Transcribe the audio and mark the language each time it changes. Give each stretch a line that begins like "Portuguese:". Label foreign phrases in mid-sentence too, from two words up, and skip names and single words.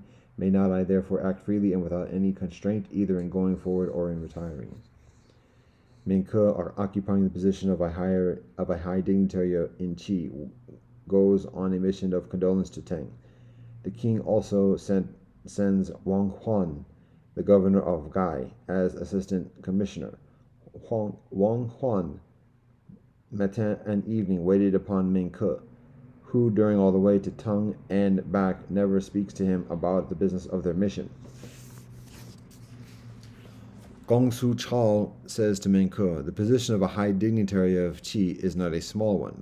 English: May not I therefore act freely and without any constraint, either in going forward or in retiring? Min Ke, occupying the position of a high dignitary in Qi, goes on a mission of condolence to Teng. The king also sends Wang Huan, the governor of Gai, as assistant commissioner. Wang Huan, matin and evening, waited upon Min Ke, who during all the way to Teng and back never speaks to him about the business of their mission. Gong Su Chao says to Min Ke, The position of a high dignitary of Qi is not a small one.